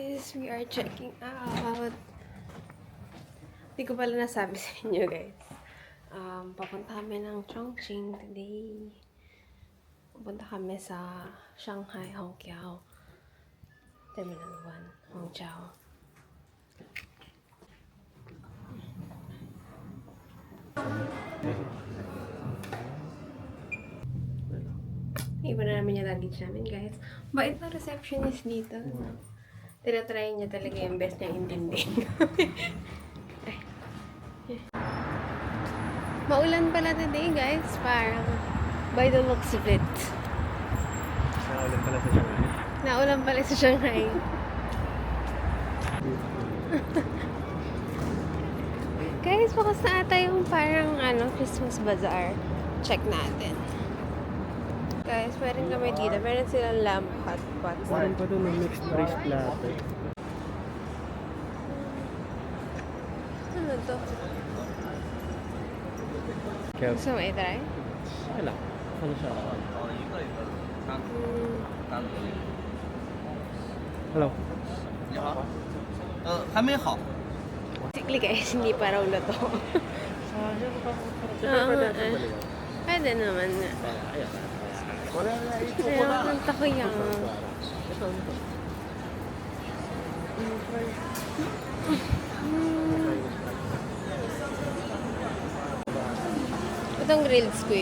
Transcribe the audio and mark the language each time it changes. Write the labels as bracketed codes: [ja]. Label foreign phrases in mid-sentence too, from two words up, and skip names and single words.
[en] guys, we are checking out. [tl] Hindi ko pala nasabi sa inyo, guys. Papunta kami ng Chongqing today. Papunta kami sa Shanghai Hongqiao Terminal 1, Hongqiao. Iba na namin yung luggage namin, guys. Bait na receptionist dito. Tinatry niya talaga yung best niya intindihin. Maulan pala today, guys. [en] Parang by the looks of it. [tl] Naulan pala sa Shanghai. Naulan pala sa Shanghai. Guys, bukas na ata yung parang [en] Christmas bazaar. [tl] Check natin. Guys, meron kami dito. Meron silang [en] lamb hot pot. [tl] Meron pa doon ng [en] mixed rice platter. [tl] Ano to? Kaya, Gusto mo i-try? wala. Ano siya? Hello. [zh] 你好，还没好。 [tl] Basically, guys, hindi pa raw luto. Pwede naman nga. Kaya, kanta ko yan. Itong [en] grilled squid.